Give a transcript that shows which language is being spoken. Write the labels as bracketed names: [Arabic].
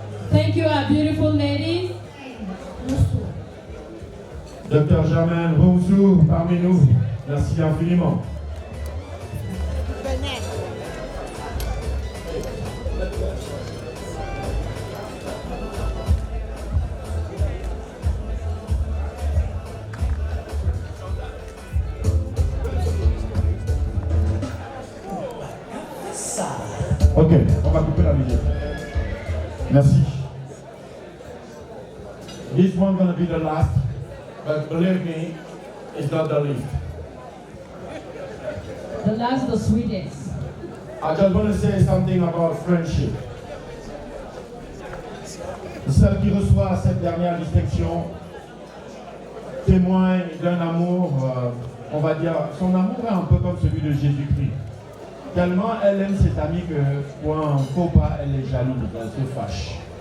[English] Thank you, our beautiful ladies. [French] Docteur Germaine Rousseau parmi nous. Merci infiniment. Ok, on va couper la musique. Merci. [English] This one's gonna be the last, but believe me, it's not the least. The last, the sweetest. I just want to say something about friendship. [French] Celle qui reçoit cette dernière distinction témoigne d'un amour, on va dire, son amour est un peu comme celui de Jésus-Christ. Tellement elle aime cette amie que pour un faux pas, elle est jalouse, elle se fâche.